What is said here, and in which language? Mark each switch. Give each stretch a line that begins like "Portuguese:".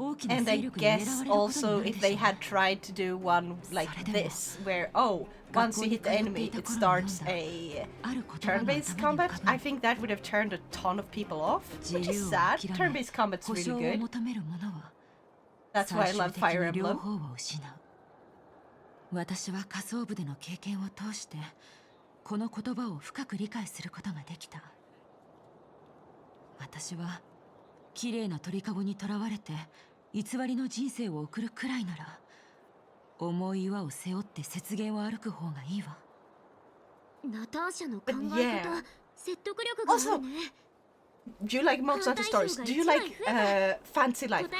English: And I guess also if they had tried to do one like this, where once you hit the enemy, it starts a turn-based combat, I think that would have turned a ton of people off, which is sad. Turn-based combat's really good. That's why I love Fire Emblem.
Japanese: 私は仮想部での経験を通してこの言葉を深く理解することができた。私は綺麗な鳥かごにとらわれて偽りの人生を送るくらいなら重い岩を背負って雪原を歩く方がいいわ。ナターシャの考え方、説得力があるね。
English: Do you like Monster Hunter Stories? Do you like Fantasy Life?